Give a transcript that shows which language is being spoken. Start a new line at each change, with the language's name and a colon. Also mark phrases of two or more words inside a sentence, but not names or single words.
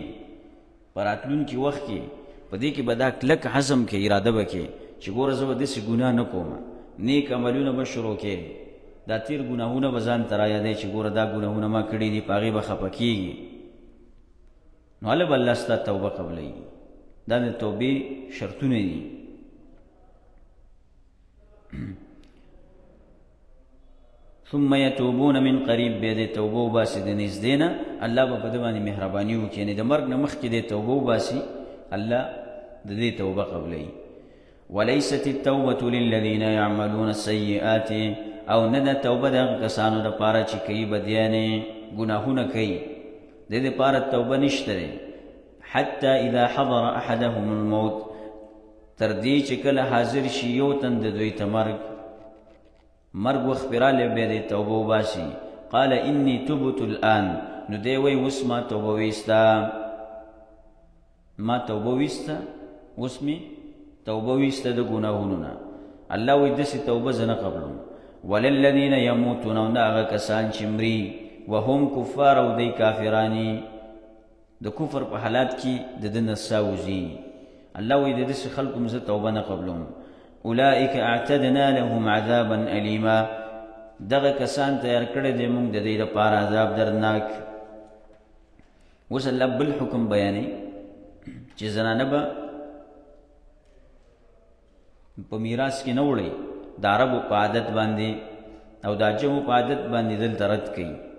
Pashto: په راتلونکي وخت کې په دې کې به دا کلک عزم کې اراده به کې چې ګوره زه به داسې ګناه نه کوم، نیک عملونه به شروع کې، دا تېر ګناهونه به ځان ته رایادوي چې ګوره دا ګناهونه ما کړي دي، په هغې به خفه کېږي. نو هله به الله ستا توبه قبلوي. دا د توبې شرطونه دي.
Arabic: ثم يتوبون من قریب،
Pashto: بیا د توبه وباسي د نږدې نه، الله به په ده باندې مهرباني وکړي. یعنې د مرګ نه مخکې د توبه وباسي، الله د دې توبه قبلوي.
Arabic: وليست التوبة للذين يعملون السيئات،
Pashto: او نه ده توبه د هغه کسانو دپاره چې کوي بدیانې، ګناهونه کوي، د دې دپاره توبه نشته دی.
Arabic: حتی اذا حضر احدهم الموت،
Pashto: تر دې چې کله حاضر شي یو تن د دوی ته مرګ وخت پې رالی، بیا دې توبه وباسي.
Arabic: قال انی تبت الآن،
Pashto: نو دی وایي اوس ما توبه ویسته، ما توبه ویسته، اوس مې توبه ویسته د ګناهونو نه. الله وایي داسې توبه زه نه قبلوم.
Arabic: وللذین یموتون،
Pashto: او نه هغه کسان چې مري،
Arabic: وهم کفار،
Pashto: او دی کافرانی، د کفر په حالات کې د ده نه ساه وځي. الله وایي د داسې خلکو زه توبه نه قبلوم.
Arabic: اولئک اعتدنا لهم عذابا الیما،
Pashto: دغه کسان تیار کړی دی موږ د دې دپاره عذاب درناک. اوس الله بل حکم بیانوي چې زنانه به په میراث کې نه وړي، د عربو په عادت باندې او د عجمو په عادت باندې دلته رد کوي.